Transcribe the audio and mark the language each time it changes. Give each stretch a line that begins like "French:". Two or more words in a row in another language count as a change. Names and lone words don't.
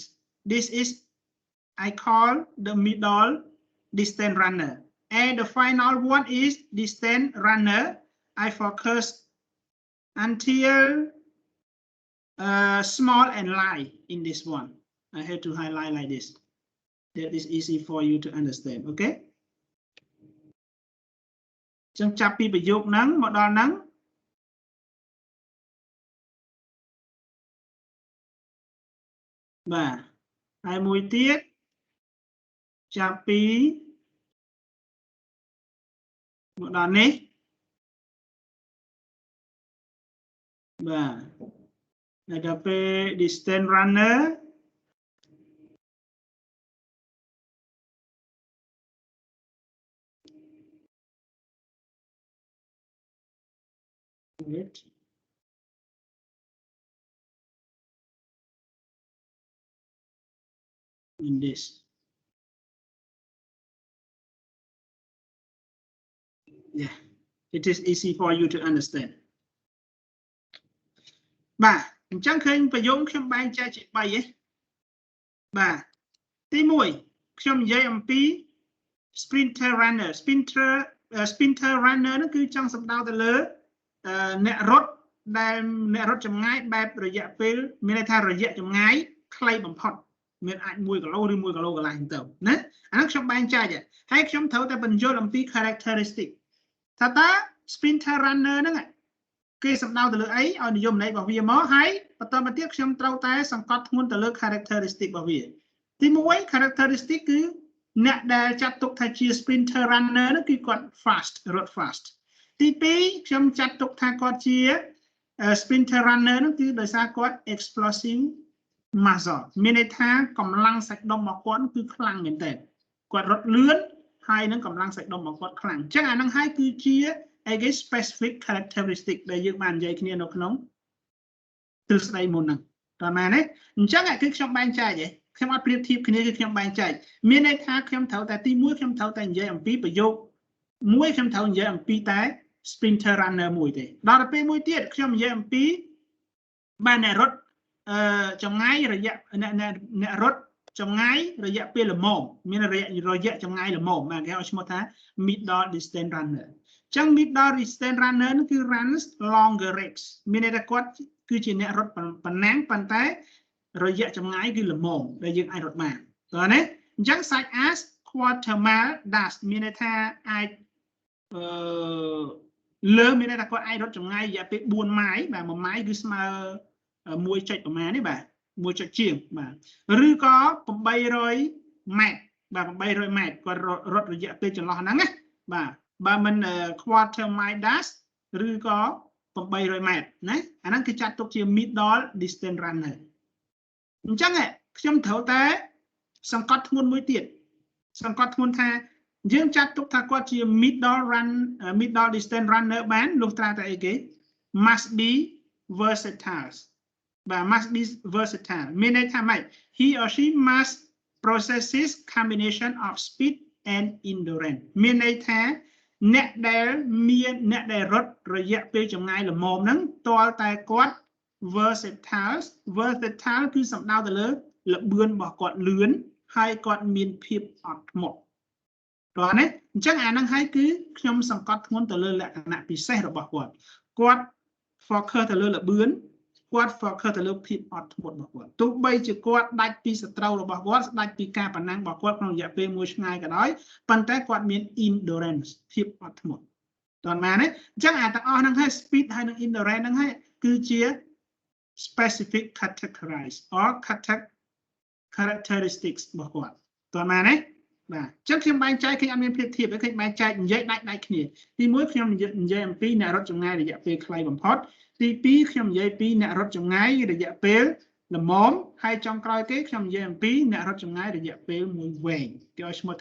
English: This is I call the middle distance runner. And the final one is distance runner. I focus until small and light in this one. I have to highlight like this. That is easy for you to understand.
Khmer: Okay? ចឹងចាប់ពីប្រយោគហ្នឹងមកដល់ហ្នឹងបាទហើយមួយទៀតចាប់ពី មកដល់នេះបាទហើយដល់ពេល
English: distance runner wait in this yeah it is easy for you to understand
Khmer: បាទអញ្ចឹងឃើញប្រយោគខ្ញុំបែងចែកជា3ហ៎បាទទី1ខ្ញុំនិយាយអំពី
English: sprinter runner sprinter runner
Khmer: នោះគឺចង់សំដៅទៅលើអ្នករត់ដែលអ្នករត់ចម្ងាយបែបរយៈពេលមានន័យថារយៈចម្ងាយខ្លីបំផុតមានអាច1គីឡូឬ1គីឡូកន្លះទៅណាអានោះខ្ញុំ បែងចែកហើយខ្ញុំត្រូវតែបញ្យល់អំពី characteristic ថាតើ
English: sprinter runner
Khmer: ហ្នឹងគេសំដៅទៅលើអីឲ្យនិយមន័យរបស់វាមកហើយបន្តមកទៀតខ្ញុំត្រូវតែសង្កត់ធ្ងន់ទៅលើ characteristic របស់វាទី1 characteristic គឺអ្នកដែលចាត់ទុកថាជា
English: sprinter runner
Khmer: នោះគឺគាត់ fast រត់ fast ទី2 ខ្ញុំចាត់ទុកថាគាត់ជា
English: sprinter runner
Khmer: នោះគឺដោយសារគាត់
English: explosive muscle
Khmer: មានន័យថាកម្លាំងសាច់ដុំរបស់គាត់គឺខ្លាំងមែនទែនគាត់រត់លឿនហើយនឹងកម្លាំងសាច់ដុំរបស់គាត់ខ្លាំងអញ្ចឹងអានឹងហើយគឺជា
English: specific characteristic
Khmer: ដែលយើងបាននិ យាយគ្នានៅក្នុងទ្រឹស្ដីមុនហ្នឹងតើមែនទេអញ្ចឹងគឺខ្ញុំបែងចែកខ្ញុំអត់ប្រៀបធៀបគ្នាគឺខ្ញុំបែងចែកមានន័យថាខ្ញុំត្រូវតែទី1ខ្ញុំត្រូវតែនិយាយអំ ពីប្រយោគមួយខ្ញុំត្រូវនិយាយអំពីតែ
English: sprinter runner
Khmer: មួយទេដល់ទៅពេលមួយទៀតខ្ញុំនិយាយអំពីបានអ្នករត់ចម្ងាយរ យៈអ្នករត់ចម្ងាយរយៈពេលល្មមមានរយៈចម្ងាយល្មមគេឲ្យឈ្មោះថា
English: middle distance runner
Khmer: អញ្ចឹង
English: middle distance runner
Khmer: នោះគឺ
English: runs longer race
Khmer: មានន័យថាគាត់គឺជាអ្នករត់ប៉ុណ្ណាប៉ុន្តែរយៈចម្ងាយគឺល្មមដែលយើងអាចរត់បានតើណាអញ្ចឹង
English: such as quarter mile dash
Khmer: មានន័យថាអាចលើមានន័យថាគាត់អាចរត់ចម្ងាយរយៈពេល4ម៉ាយបាទ1ម៉ាយគឺស្មើ1. ប្រមាណនេះបាទ1.ជាងបាទឬក៏800ម៉ែត្របាទ800ម៉ែត្រគាត់រត់រយៈពេលចន្លោះហ្នឹងណាបាទបើមិន
English: quarter mile dash
Khmer: ឬ ក៏800ម៉ែត្រណាអាហ្នឹងគឺចាត់ទុកជា
English: middle distance runner
Khmer: អញ្ចឹងខ្ញុំត្រូវតែសង្កត់ធ្ង ន់មួយទៀតសង្កត់ធ្ងន់ថាយើងចាត់ទុកថាគាត់ជា
English: middle distance runner
Khmer: បានលុះត្រាតែអីគេ
English: must be versatile
Khmer: បាទ
English: must be versatile
Khmer: មានន័យថាម៉េច
English: he or she must possesses combination of speed and endurance
Khmer: មានន័យថាអ្នកដែលរត់រយៈពេលចម្ងាយល្មមហ្នឹងទាល់តែគាត់ versatile គឺសំដៅទៅលើល្បឿនរបស់គាត់លឿនហើយគាត់មានភាពអត់ធ្មត់តោះណាអញ្ចឹងអាហ្នឹងហើយគឺខ្ញុំសង្កត់ធ្ងន់ទៅលើលក្ខណៈពិសេសរបស់គាត់ focus ទៅលើល្បឿនគាត់ focus ទៅលើភាពអត់ធ្មត់របស់គាត់ទោះបីជាគាត់ដាច់ពីសត្រូវរបស់គាត់ស្ដាច់ពីការប្រណាំងរបស់គាត់ក្នុងរយៈពេលមួយឆ្ងាយក៏ដោយប៉ុន្តែគាត់មាន endurance ភាពអត់ធ្មត់តើមែនទេអញ្ចឹងអាទាំងអស់ហ្នឹងហើយ speed ហើយនិង endurance ហ្នឹងហើយគឺជា
English: specific categorize or characteristics
Khmer: របស់គាត់តើមែនទេបាទអញ្ចឹងខ្ញុំបែងចែកឃើញអត់មានភាពធៀបទេឃើញបែងចែកនិយាយដាច់គ្នាទី1ខ្ញុំនិយាយអំពីអ្នករត់ចម្ងាយរយៈពេលខ្លីបំផុតទី2ខ្ញុំនិយាយពីអ្នករត់ចម្ងាយរយៈពេលល្មមហើយចុងក្រោយគេខ្ញុំនិយាយអំពីអ្នករត់ចម្ងាយរយៈពេលមួយវែងគេឲ្យឈ្មោះថា